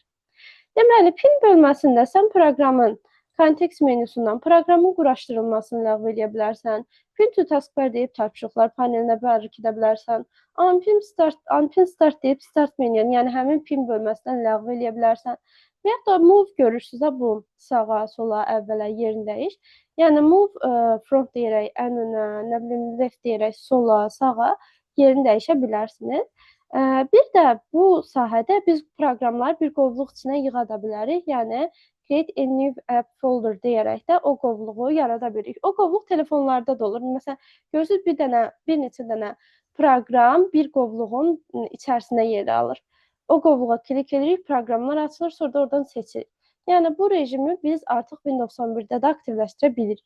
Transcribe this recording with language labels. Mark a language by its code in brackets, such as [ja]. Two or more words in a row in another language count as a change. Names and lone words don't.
[az] Deməli, pin bölməsində sən proqramın kontekst menyusundan proqramın quraşdırılmasını ləğv edə bilərsən. [en] Pin to taskbar [az] deyib tapşırıqlar panelinə bərk edə bilərsən. [en] Unpin start [az] deyib start menyunu, yəni həmin pin bölməsindən ləğv edə bilərsən. Və ya da move görürsünüz, bu sağa, sola, əvvələ yerini dəyiş. Yəni [en] move front [az] deyərək ən önə, nə bilim left deyərək sola, sağa yerini dəyişə bilərsiniz. Bir də bu sahədə biz proqramları bir qovluq içinə yığa da bilərik. Yəni [en] create a new app folder [az] deyərək də o qovluğu yarada bilirik. O qovluq telefonlarda da olur. Məsələn, görürsüz bir neçə dənə proqram bir qovluğun içərisində yer alır. O qovluğa klik edirik, proqramlar açılır, sonra da oradan seçirik. Yəni bu rejimi biz artıq Windows 11-də də aktivləşdirə bilirik.